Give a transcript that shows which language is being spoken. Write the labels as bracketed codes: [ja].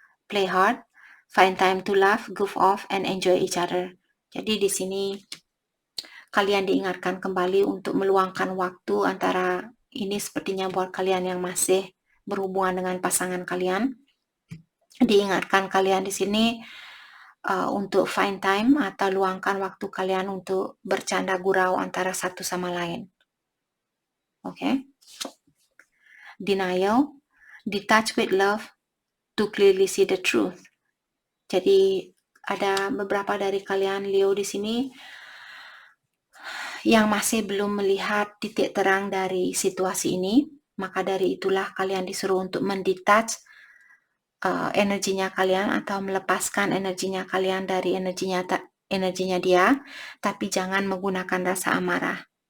[en] Play hard, find time to laugh, goof off, and enjoy each other. [id] Jadi di sini kalian diingatkan kembali untuk meluangkan waktu antara ini sepertinya buat kalian yang masih berhubungan dengan pasangan kalian. Diingatkan kalian di sini untuk [en] find time [id] atau luangkan waktu kalian untuk bercanda gurau antara satu sama lain. Okay? [en] Denial, detach with love to clearly see the truth. [id] Jadi ada beberapa dari kalian Leo di sini yang masih belum melihat titik terang dari situasi ini, maka dari itulah kalian disuruh untuk mendetach energinya kalian atau melepaskan energinya kalian dari energinya dia, tapi jangan menggunakan rasa amarah.